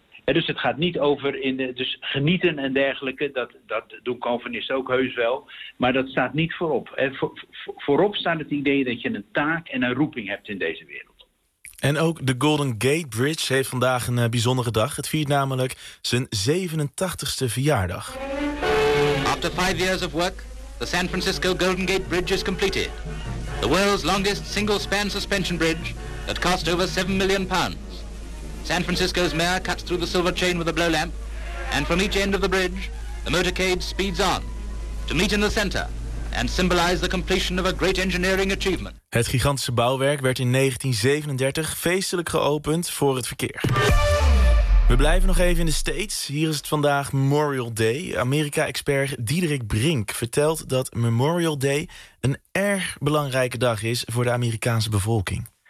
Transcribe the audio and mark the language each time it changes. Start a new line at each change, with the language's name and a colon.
Dutch: Dus het gaat niet over dus genieten en dergelijke, dat doen Calvinisten ook heus wel, maar dat staat niet voorop. Voorop staat het idee dat je een taak en een roeping hebt in deze wereld. En ook de Golden Gate Bridge heeft vandaag een bijzondere dag. Het viert namelijk zijn 87ste verjaardag.
English: After 5 years of work, the San Francisco Golden Gate Bridge is completed. The world's longest single-span suspension bridge that cost over £7 million. San Francisco's mayor cuts through the silver chain with a blow lamp, and from each end of the bridge, the motorcade speeds on to meet in the center. And symbolize the completion of a great engineering achievement.
Dutch: Het gigantische bouwwerk werd in 1937 feestelijk geopend voor het verkeer. We blijven nog even in de States. Hier is het vandaag Memorial Day. Amerika-expert Diederik Brink vertelt dat Memorial Day een erg belangrijke dag is voor de Amerikaanse bevolking.